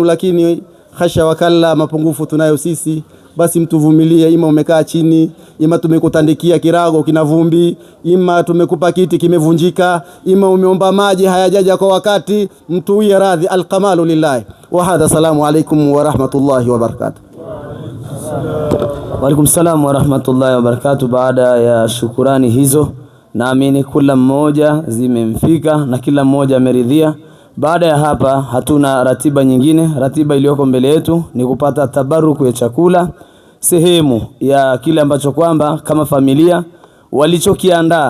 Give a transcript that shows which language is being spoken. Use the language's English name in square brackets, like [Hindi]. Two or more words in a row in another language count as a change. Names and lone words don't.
[Swahili] Lakini [Arabic] حاشا وكلا, [Swahili] mapungufu tunayo sisi, basi mtuvumilie. Ima umekaa chini, ima tumekutandikia kirago kina vumbi, ima tumekupa kiti kimevunjika, ima umeomba maji hayajaja kwa wakati, mtuwie radhi. [Arabic] الكمال لله. وهذا، السلام عليكم ورحمة الله وبركاته. وعليكم السلام ورحمة الله وبركاته. [Swahili] Baada ya shukurani hizo, naamini kila mmoja zimemfika na kila mmoja ameridhia. Baada ya hapa hatuna ratiba nyingine. Ratiba iliyoko mbele yetu ni kupata tabaruku ya chakula, sehemu ya kile ambacho kwamba kama familia walichokiandaa.